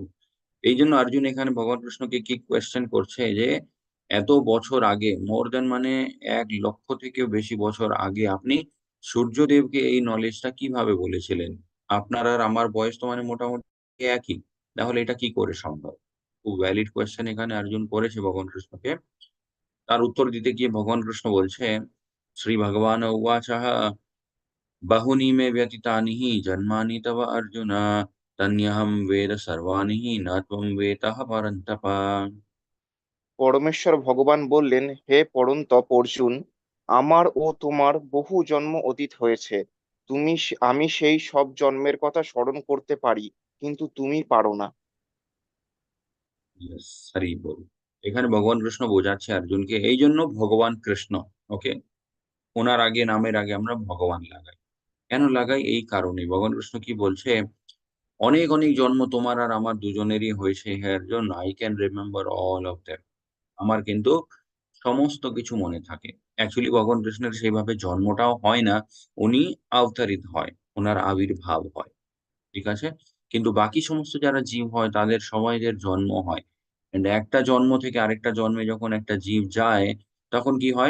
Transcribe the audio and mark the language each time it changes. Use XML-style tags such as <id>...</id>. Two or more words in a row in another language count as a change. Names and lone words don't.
<bn>এই জন্য অর্জুন এখানে ভগবান কৃষ্ণকে কি কোয়েশ্চেন করছে যে এত বছর আগে,</bn> <en>more than</en> <bn>মানে 1 লক্ষ থেকেও বেশি বছর আগে আপনি সূর্যদেবকে এই নলেজটা কিভাবে বলেছিলেন? আপনার আর আমার বয়স তো মানে মোটামুটি একই, তাহলে এটা কি করে সম্ভব? খুব</bn> <en>valid question</en> <bn>এখানে অর্জুন করেছে ভগবান কৃষ্ণকে। তার উত্তর দিতে গিয়ে ভগবান কৃষ্ণ বলছে,</bn> <sa>শ্রী ভগবান উবাচ बहुनि मे व्यतीतानि हि जन्मानि तव अर्जुन तन्यहं वेद सर्वाणि हि न त्वं वेत्तः परन्तप।</sa> <bn>পরমেশ্বর ভগবান বললেন, হে পরন্তপ অর্জুন, আমার ও তোমার বহু জন্ম অতীত হয়েছে। আমি সেই সব জন্মের কথা স্মরণ করতে পারি, কিন্তু তুমি পারো না। Yes, হরি বল। এখানে ভগবান কৃষ্ণ বোঝাচ্ছে অর্জুনকে, এই জন্য ভগবান কৃষ্ণ, ওকে, ওনার আগে নামের আগে আমরা ভগবান লাগাই। কেন লাগাই? এই কারণে ভগবান কৃষ্ণ কি বলছে, অনেক অনেক জন্ম তোমার আর আমার দুজনেরই হয়েছে হে অর্জুন,</bn> <en>I can remember all of them.</en> <bn>আমার কিন্তু সমস্ত কিছু মনে থাকে। অ্যাকচুয়ালি ভগবান কৃষ্ণের সেইভাবে জন্মটাও হয় না, উনি অবতারিত হয়, ওনার আবির্ভাব হয়। ঠিক আছে? কিন্তু বাকি সমস্ত যারা জীব হয় তাদের সবাইদের জন্ম হয়। এন্ড একটা জন্ম থেকে আরেকটা জন্মে যখন একটা জীব যায়, তখন কি হয়?</bn>